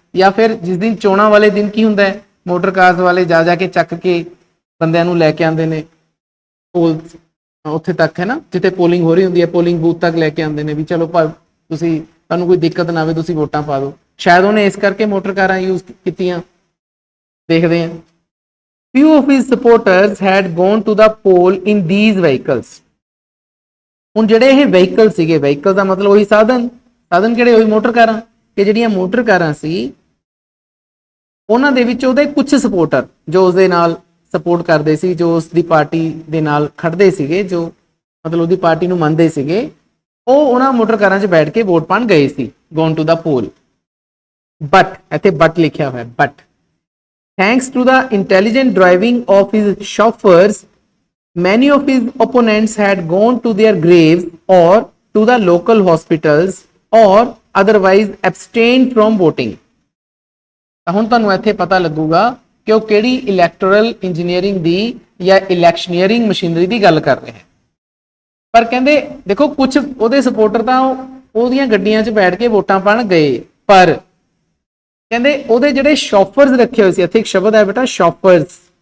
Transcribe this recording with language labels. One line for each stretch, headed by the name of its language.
Punjabi: ਜਾਂ ਫਿਰ ਜਿਸ ਦਿਨ ਚੋਣਾਂ ਵਾਲੇ ਦਿਨ ਕੀ ਹੁੰਦਾ ਹੈ, ਮੋਟਰ ਕਾਰਸ ਵਾਲੇ ਜਾ ਕੇ ਚੱਕ ਕੇ ਬੰਦਿਆਂ ਨੂੰ ਲੈ ਕੇ ਆਉਂਦੇ ਨੇ ਪੋਲ ਉੱਥੇ ਤੱਕ, ਹੈ ਨਾ, ਜਿੱਥੇ ਪੋਲਿੰਗ ਹੋ ਰਹੀ ਹੁੰਦੀ ਹੈ, ਪੋਲਿੰਗ ਬੂਥ ਤੱਕ ਲੈ ਕੇ ਆਉਂਦੇ ਨੇ ਵੀ ਚਲੋ ਤੁਸੀਂ, ਤੁਹਾਨੂੰ ਕੋਈ ਦਿੱਕਤ ਨਾ ਆਵੇ, ਤੁਸੀਂ ਵੋਟਾਂ ਪਾ ਦਿਓ। ਸ਼ਾਇਦ ਉਹਨੇ ਇਸ ਕਰਕੇ ਮੋਟਰ ਕਾਰਾਂ ਯੂਜ਼ ਕੀਤੀਆਂ। ਦੇਖਦੇ ਹਾਂ।
English: few of his supporters had gone to the poll in these vehicles।
Punjabi: ਹੁਣ ਜਿਹੜੇ ਇਹ ਵਹੀਕਲ ਸੀਗੇ, ਵਹੀਕਲ ਦਾ ਮਤਲਬ ਉਹੀ ਸਾਧਨ, ਸਾਧਨ ਕਿਹੜੇ? ਉਹੀ ਮੋਟਰ ਕਾਰਾਂ। ਕਿ ਜਿਹੜੀਆਂ ਮੋਟਰ ਕਾਰਾਂ ਸੀ ਉਹਨਾਂ ਦੇ ਵਿੱਚ ਉਹਦੇ ਕੁਝ ਸਪੋਰਟਰ ਜੋ ਉਸਦੇ ਨਾਲ ਸਪੋਰਟ ਕਰਦੇ ਸੀ, ਜੋ ਉਸ ਦੀ ਪਾਰਟੀ ਦੇ ਨਾਲ ਖੜਦੇ ਸੀਗੇ, ਜੋ ਮਤਲਬ ਉਹਦੀ ਪਾਰਟੀ ਨੂੰ ਮੰਨਦੇ ਸੀਗੇ, ਉਹ ਉਹਨਾਂ ਮੋਟਰ ਕਾਰਾਂ 'ਚ ਬੈਠ ਕੇ ਵੋਟ ਪਾਉਣ ਗਏ ਸੀ।
English: Gone to the poll. But
Punjabi: ਇੱਥੇ ਬਟ ਲਿਖਿਆ ਹੋਇਆ,
English: But thanks to the intelligent driving of his chauffeurs many of his opponents had gone to their graves or to the local hospitals or otherwise abstained from voting।
Punjabi: ਤਾਂ ਹੁਣ ਤੁਹਾਨੂੰ ਇੱਥੇ ਪਤਾ ਲੱਗੂਗਾ ਕਿ ਉਹ ਕਿਹੜੀ ਇਲੈਕਟੋਰਲ ਇੰਜੀਨੀਅਰਿੰਗ ਦੀ ਜਾਂ ਇਲੈਕਸ਼ਨੀਅਰਿੰਗ ਮਸ਼ੀਨਰੀ ਦੀ ਗੱਲ ਕਰ ਰਹੇ ਹੈ। ਪਰ ਕਹਿੰਦੇ ਦੇਖੋ ਕੁਝ ਉਹਦੇ ਸਪੋਰਟਰ ਤਾਂ ਉਹਦੀਆਂ ਗੱਡੀਆਂ 'ਚ ਬੈਠ ਕੇ ਵੋਟਾਂ ਪਾਉਣ ਗਏ, ਪਰ ਕਹਿੰਦੇ ਉਹਦੇ ਜਿਹੜੇ ਸ਼ੋਫਰਸ ਰੱਖੇ ਹੋਏ ਸੀ, ਇੱਥੇ ਇੱਕ ਸ਼ਬਦ ਹੈ ਬੇਟਾ ਸ਼ੋਫਰਸ।